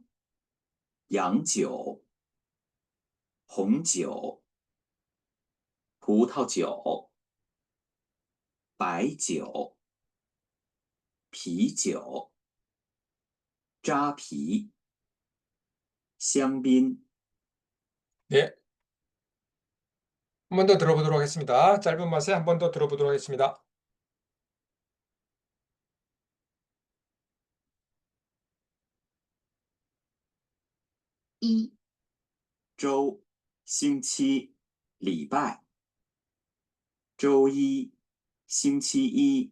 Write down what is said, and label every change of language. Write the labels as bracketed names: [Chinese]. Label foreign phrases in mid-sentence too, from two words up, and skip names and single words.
[Chinese] 洋酒。红酒。葡萄酒。白酒。啤酒。扎啤。香槟。 [Korean] 네. 한 번 더 들어보도록 하겠습니다. 짧은 맛에 한 번 더 들어보도록 하겠습니다. [Chinese] 一、周、星期、礼拜。周一、星期一。